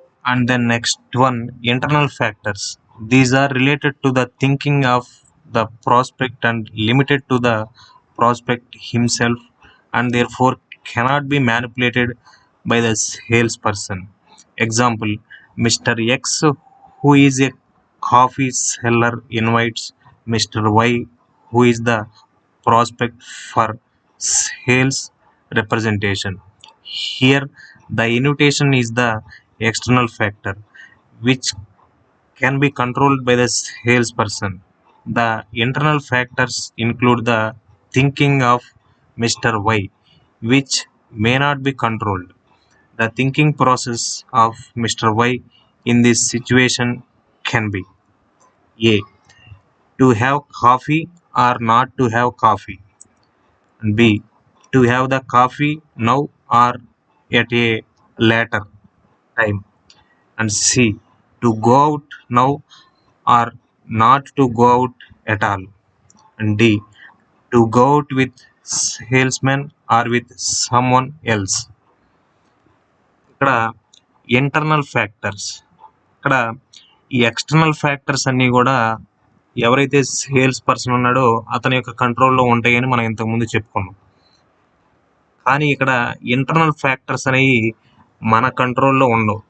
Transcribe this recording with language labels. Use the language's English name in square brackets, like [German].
[English] And then next one, internal factors. These are related to the thinking of the prospect and limited to the prospect himself, and therefore cannot be manipulated by the salesperson. Example, Mr. X, who is a coffee seller, invites Mr. Y, who is the prospect for sales representation. Here, the invitation is the external factor which can be controlled by the salesperson. The internal factors include the thinking of Mr. Y, which may not be controlled. The thinking process of Mr. Y in this situation can be A. To have coffee or not to have coffee. And B. To have the coffee now or at a later time. And C. To go out now or not to go out at all. And D. To go out with salesman or with someone else. [Telugu] ఇక్కడ internal factors, ఇక్కడ ఈ external factors అన్నీ కూడా ఎవరైతే sales person ఉన్నాడో అతని యొక్క కంట్రోల్లో ఉంటాయని మనం ఇంతకుముందు చెప్పుకున్నాం. కానీ ఇక్కడ ఇంటర్నల్ ఫ్యాక్టర్స్ అనేవి మన కంట్రోల్లో ఉండవు.